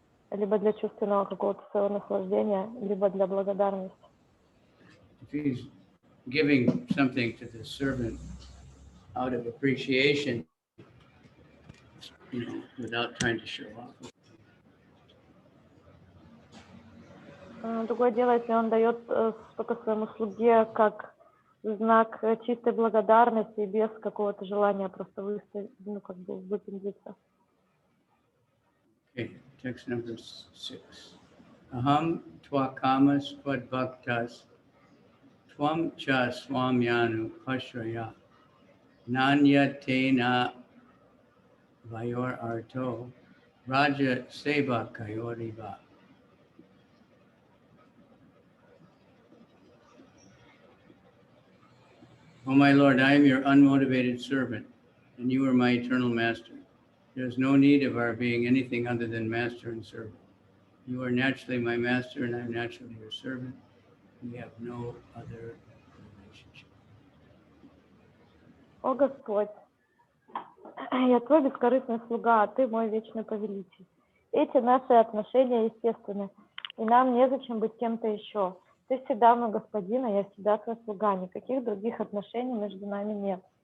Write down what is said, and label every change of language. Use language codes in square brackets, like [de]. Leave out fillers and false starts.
[ru] Либо для чувственного какого-то своего наслаждения, либо для благодарности. [en] If he's giving something to the servant out of appreciation, you know, without trying to show off. [ru] Другое дело, если он дает что-то своему слуге как знак чистой благодарности и без какого-то желания просто выпендриться. [en] Okay, text number 6. [sa] Aham tvakamas tvad-bhaktas tvam cha swamyanu pashraya nanyatena vayor arto raja seva kayoriva. [en] Oh my Lord, I am your unmotivated servant. and you are my eternal master. There is no need of our being anything other than master and servant. You are naturally my master, and I am naturally your servant. We have no other relationship. [ru] О Господь, я твой бескорыстный слуга, а ты мой вечный повелитель. Эти наши отношения естественны, и нам незачем быть кем-то еще. Ты всегда мой господин, а я всегда твой слуга. Никаких других отношений между нами нет.